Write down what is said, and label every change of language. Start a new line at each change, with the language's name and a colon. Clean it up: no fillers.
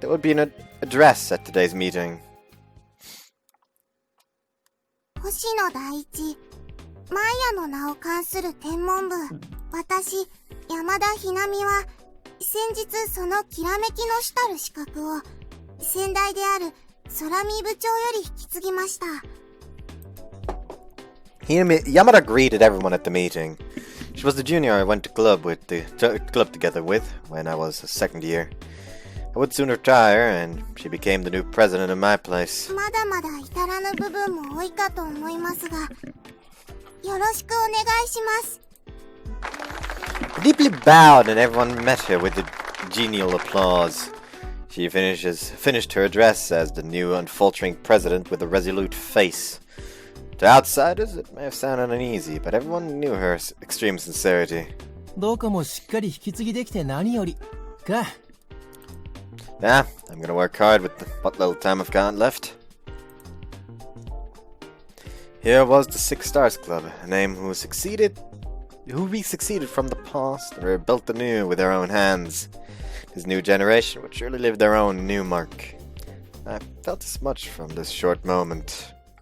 English: There would be an address at today's meeting.
Japanese: 星野第一、マヤの名を冠する天文部、私、山田ひなみは、先日そのきらめきの主たる資格を、先代である空見部長より引き継ぎました。
English: Yamada greeted everyone at the meeting. She was the junior I went to club together with when I was a 2nd year. I would soon retire, and she became the new president in my place.
Japanese: まだまだ至らぬ部分も多いかと思いますが、よろしくお願いします。
English: Deeply bowed, and everyone met her with a genial applause. She finished her address as the new unfaltering president with a resolute face. To outsiders, it may have sounded uneasy, but everyone knew her extreme sincerity.
Japanese: どうかもしっかり引き継ぎできて何よりか。
English: Yeah, I'm gonna work hard with what little time I've got left. Here was the 6 Stars Club, a name who we succeeded from the past and rebuilt anew with our own hands. This new generation would surely leave their own new mark. I felt as much from this short moment.